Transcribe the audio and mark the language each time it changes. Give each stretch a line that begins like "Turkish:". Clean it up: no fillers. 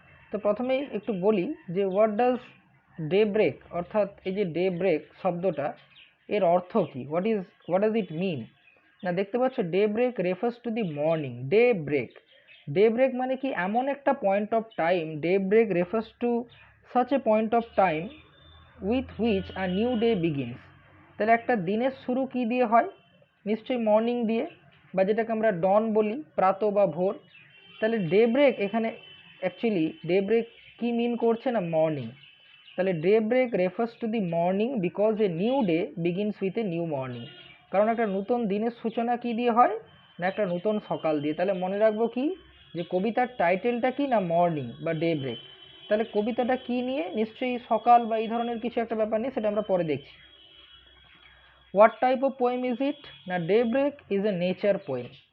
Bangla: তো প্রথমেই একটু বলি যে
English: what does daybreak,
Bangla: অর্থাৎ এই যে daybreak শব্দটা এর অর্থ কি,
English: what does it mean?
Bangla: না দেখতে পাচ্ছ
English: daybreak refers to the morning. daybreak
Bangla: মানে কি, এমন একটা
English: Point of time, daybreak refers to such a point of time with which a new day begins.
Bangla: তাহলে একটা দিনের শুরু কি দিয়ে হয়, নিশ্চয়ই মর্নিং দিয়ে, বা যেটাকে আমরা ডন বলি, প্রাত বা ভোর। তাহলে daybreak এখানে অ্যাকচুয়ালি daybreak কি মিন করছে না, মর্নিং।
English: তাহলে daybreak refers to the morning because a new day begins with a new morning.
Bangla: কারণ একটা নতুন দিনের সূচনা কি দিয়ে হয় না, একটা নতুন সকাল দিয়ে। তাহলে মনে রাখবো কি, যে কবিতার টাইটেলটা কি না, মর্নিং বা daybreak। তাহলে কবিতাটা কি নিয়ে, নিশ্চয়ই সকাল বা এই ধরনের কিছু একটা ব্যাপার নিয়ে, সেটা আমরা পরে দেখছি।
English: What type of poem is it না, daybreak is a nature poem.